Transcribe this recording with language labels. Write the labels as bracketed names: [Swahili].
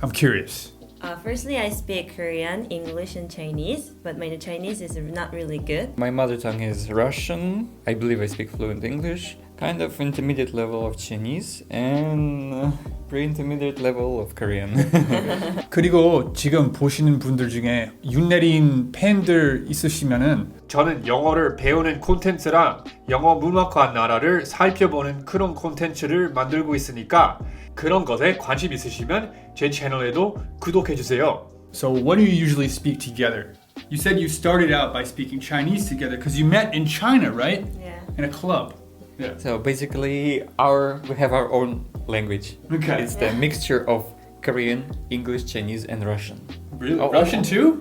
[English] I'm curious. Firstly, I speak Korean, English, and Chinese, but my Chinese is not really good. My mother tongue is Russian. I believe I speak fluent English, kind of intermediate level of Chinese, and pre-intermediate level of Korean. [Korean] 그리고 지금 보시는 분들 중에 윤내린 팬들 있으시면은 저는 영어를 배우는 콘텐츠랑 영어 문화권 나라를 살펴보는 그런 콘텐츠를 만들고 있으니까 그런 것에 관심 있으시면 제 채널에도 구독해주세요. [English] So what do you usually speak together? You said you started out by speaking Chinese together because you met in China, right? Yeah. In a club. Yeah. So basically we have our own language. Okay. It's the mixture of Korean, English, Chinese, and Russian. Really? Russian too?